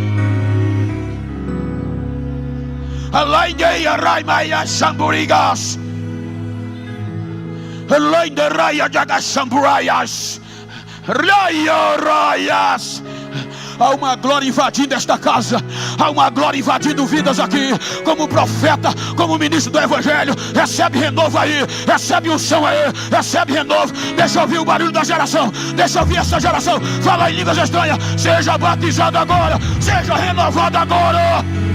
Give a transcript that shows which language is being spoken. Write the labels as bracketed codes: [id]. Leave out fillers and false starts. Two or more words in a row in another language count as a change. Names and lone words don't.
[pt] Alainde Raimaya Shamburigas, Erlainde Raya Jaga Shamburayas, Raya Rayas. Há uma glória invadindo esta casa. Há uma glória invadindo vidas aqui. Como profeta, como ministro do evangelho. Recebe renovo aí. Recebe unção aí. Recebe renovo. Deixa eu ouvir o barulho da geração. Deixa eu ouvir essa geração. Fala em línguas estranhas. Seja batizado agora. Seja renovado agora.